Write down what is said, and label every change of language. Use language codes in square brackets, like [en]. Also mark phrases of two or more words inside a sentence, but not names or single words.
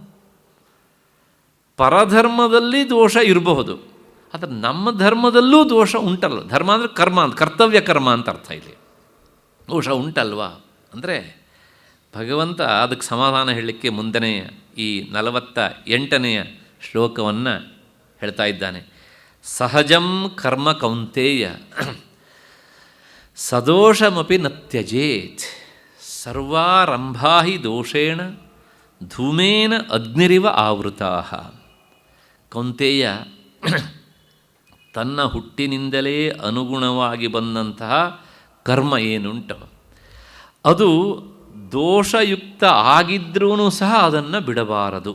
[kn] ಪರಧರ್ಮದಲ್ಲಿ ದೋಷ ಇರಬಹುದು, ಆದರೆ ನಮ್ಮ ಧರ್ಮದಲ್ಲೂ ದೋಷ ಉಂಟಲ್ಲ. ಧರ್ಮ ಅಂದರೆ ಕರ್ಮ ಅಂತ, ಕರ್ತವ್ಯ ಕರ್ಮ ಅಂತ ಅರ್ಥ. ಇಲ್ಲಿ ದೋಷ ಉಂಟಲ್ವಾ ಅಂದರೆ ಭಗವಂತ ಅದಕ್ಕೆ ಸಮಾಧಾನ ಹೇಳಲಿಕ್ಕೆ ಮುಂದೆನೇ ಈ 48ನೇ ಶ್ಲೋಕವನ್ನು ಹೇಳ್ತಾ ಇದ್ದಾನೆ. [sa] ಸಹಜಂ ಕರ್ಮ ಕೌಂತೇಯ ಸದೋಷಮಪಿ ನ ತ್ಯಜೇತ್ ಸರ್ವಾರಂಭಾ ಹಿ ದೋಷೇಣ ಧೂಮೇನ ಅಗ್ನಿರಿವ ಆವೃತಾ. [kn] ಕೌಂತೇಯ, ತನ್ನ ಹುಟ್ಟಿನಿಂದಲೇ ಅನುಗುಣವಾಗಿ ಬಂದಂತಹ ಕರ್ಮ ಏನುಂಟು ಅದು ದೋಷಯುಕ್ತ ಆಗಿದ್ರೂ ಸಹ ಅದನ್ನು ಬಿಡಬಾರದು.